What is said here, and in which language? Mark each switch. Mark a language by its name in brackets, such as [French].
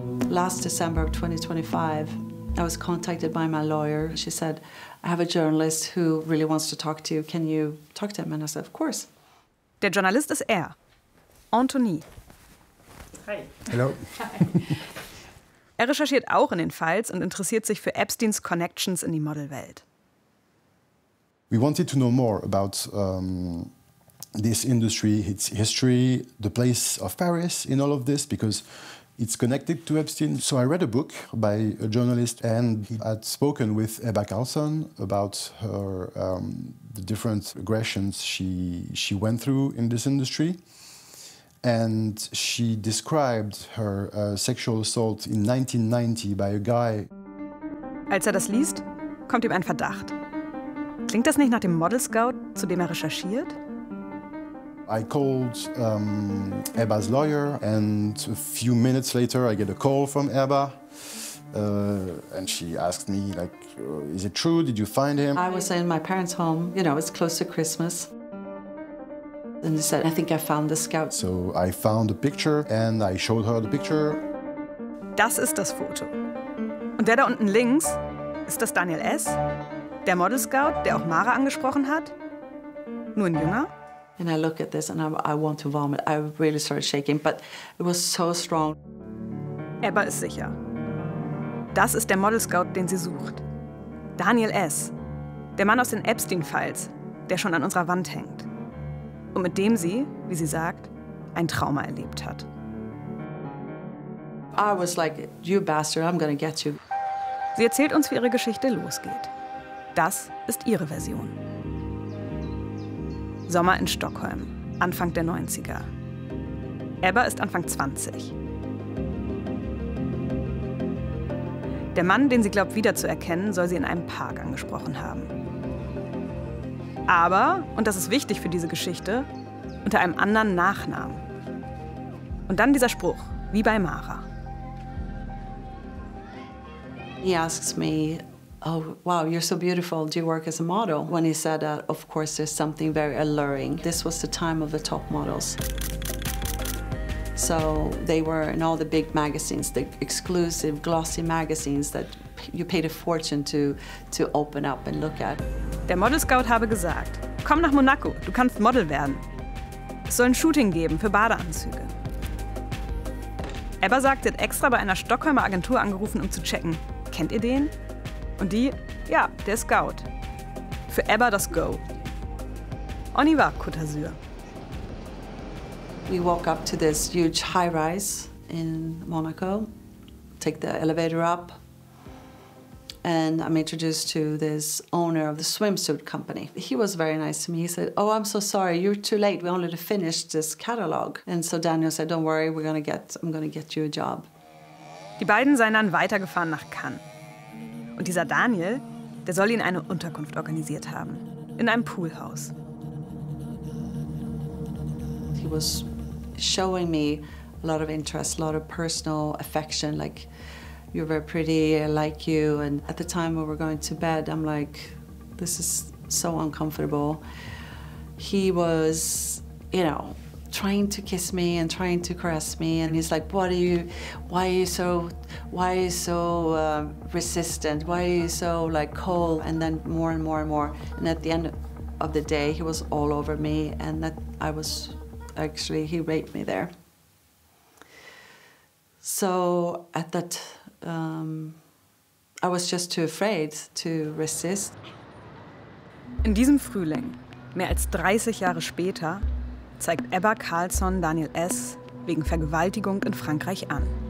[English] Last December 2025, I was contacted by my lawyer. She said, I have a journalist who really wants to talk to you. Can you talk to him? And I said, of course. [German] Der Journalist ist er, Anthony. [English] Hi. Hello. [German] Er recherchiert auch in den Files und interessiert sich für Epsteins Connections in die Modelwelt. [English] We wanted to know more about this industry, its history, the place of Paris in all of this, because it's connected to Epstein. So I read a book by a journalist, and he had spoken with Ebba Carlson about her the different aggressions she went through in this industry. And she described her sexual assault in 1990 by a guy. [German] Als das liest, kommt ihm ein Verdacht. Klingt das nicht nach dem Model Scout, zu dem recherchiert? [English] I called Ebba's lawyer, and a few minutes later I get a call from Ebba. And she asked me, like, is it true? Did you find him? I was in my parents' home. You know, it's close to Christmas. And he said, I think I found the scout. So I found a picture and I showed her the picture. [German] Das ist das Foto. Und der da unten links, ist das Daniel S., der Model Scout, der auch Mara angesprochen hat? Nur ein Jünger? [English] And I look at this and I want to vomit. I really started shaking, but it was so strong. [German] Ebba ist sicher. Das ist der Model Scout, den sie sucht. Daniel S., der Mann aus den Epstein-Files, der schon an unserer Wand hängt. Und mit dem sie, wie sie sagt, ein Trauma erlebt hat. [English] I was like, you bastard, I'm gonna get you. [German] Sie erzählt uns, wie ihre Geschichte losgeht. Das ist ihre Version. Sommer in Stockholm, Anfang der 90er. Ebba ist Anfang 20. Der Mann, den sie glaubt wiederzuerkennen, soll sie in einem Park angesprochen haben. Aber, und das ist wichtig für diese Geschichte, unter einem anderen Nachnamen. Und dann dieser Spruch, wie bei Mara. [English] He asks me, oh, wow, you're so beautiful. Do you work as a model? When he said that, of course, there's something very alluring. This was the time of the top models. So they were in all the big magazines, the exclusive glossy magazines that you paid a fortune to open up and look at. [German] Der Model Scout habe gesagt, komm nach Monaco, du kannst Model werden. Es soll ein Shooting geben für Badeanzüge. Ebba sagt, sie hat extra bei einer Stockholmer Agentur angerufen, um zu checken, kennt ihr den? Und die, ja, der Scout, für Ebba das Go. [French] Oniva Côte d'Azur. [English] We walk up to this huge high rise in Monaco, take the elevator up, and I'm introduced to this owner of the swimsuit company. He was very nice to me. He said, oh, I'm so sorry, you're too late. We only finished this catalog. And so Daniel said, don't worry, I'm gonna get you a job. [German] Die beiden seien dann weitergefahren nach Cannes. Und dieser Daniel, der soll ihnen eine Unterkunft organisiert haben, in einem Poolhaus. [English] He was showing me a lot of interest, a lot of personal affection, like, you're very pretty, I like you. And at the time we were going to bed, I'm like, this is so uncomfortable. He was, you know, trying to kiss me and trying to caress me. And he's like, why are you so resistant? Why are you so like cold? And then more and more and more. And at the end of the day, he was all over me. And that I was actually, he raped me there. So at that, I was just too afraid to resist. [German] In diesem Frühling, mehr als 30 Jahre später, zeigt Ebba Karlsson Daniel S. wegen Vergewaltigung in Frankreich an.